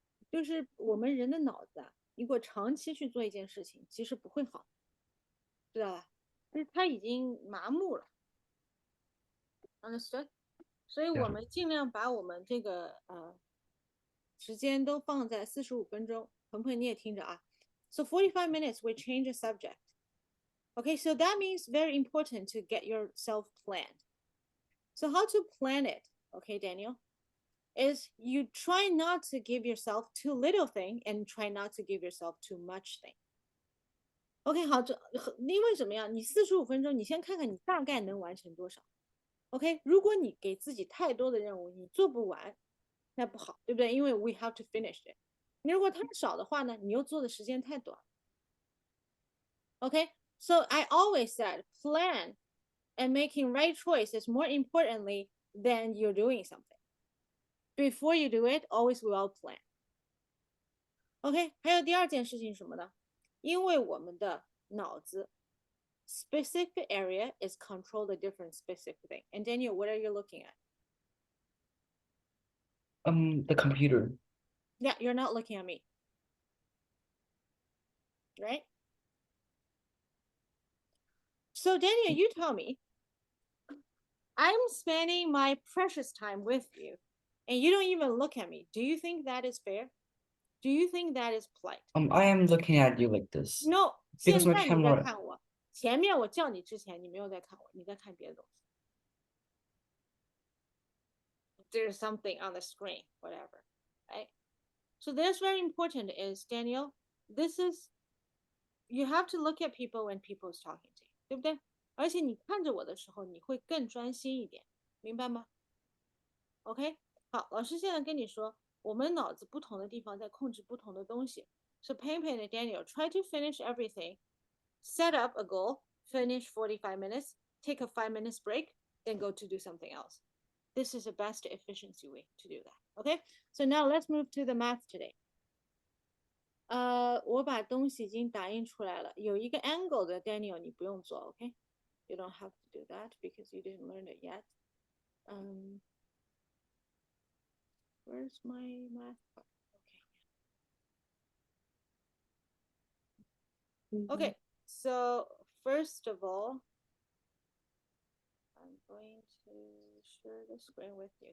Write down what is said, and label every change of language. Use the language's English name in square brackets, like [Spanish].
[Chinese] 就是我们人的脑子啊，如果长期去做一件事情，其实不会好，知道吧？就是他已经麻木了，understood？所以我们尽量把我们这个时间都放在45分钟。鹏鹏你也听着啊。 [English] So 45 minutes we change the subject. Okay, so that means very important to get yourself planned. So how to plan it, okay, Daniel, is you try not to give yourself too little thing and try not to give yourself too much thing. [Chinese] OK， 好，因为什么呀？你45分钟，你先看看你大概能完成多少。OK，如果你给自己太多的任务，你做不完，那不好，对不对？因为 [English] we have to finish it。 [Chinese] 你如果太少的话呢，你又做的时间太短。OK， [English] so I always said plan And making right choice is more importantly than you're doing something. Before you do it, always well plan. [Chinese] OK， 还有第二件事情什么呢？因为我们的脑子 [English] specific area is control the different specific thing. And Daniel, what are you looking at? The computer. Yeah, you're not looking at me. Right? So Daniel, you tell me, I'm spending my precious time with you and you don't even look at me. Do you think that is fair? Do you think that is polite? I am looking at you like this. No, Because [Chinese] 现 [English] my [Chinese] 在你在 [English] camera. [Chinese] 看我，前面我叫你之前你没有在看我，你在看别的东西。 [English] There's something on the screen, whatever, right? So this very important is Daniel. This is you have to look at people when people is talking to you, [Chinese] 对不对？而且你看着我的时候，你会更专心一点，明白吗 ？OK， 好，老师现在跟你说，我们脑子不同的地方在控制不同的东西。 [English] So Pain and Daniel try to finish everything, set up a goal, finish 45 minutes, take a 5 minutes break, then go to do something else. This is the best efficiency way to do that. Okay, so now let's move to the math today. [Chinese] 我把东西已经打印出来了，有一个 angle 的 Daniel 你不用做 ，OK? [English] You don't have to do that because you didn't learn it yet. Where's my math part? Okay, so first of all, I'm going to share the screen with you.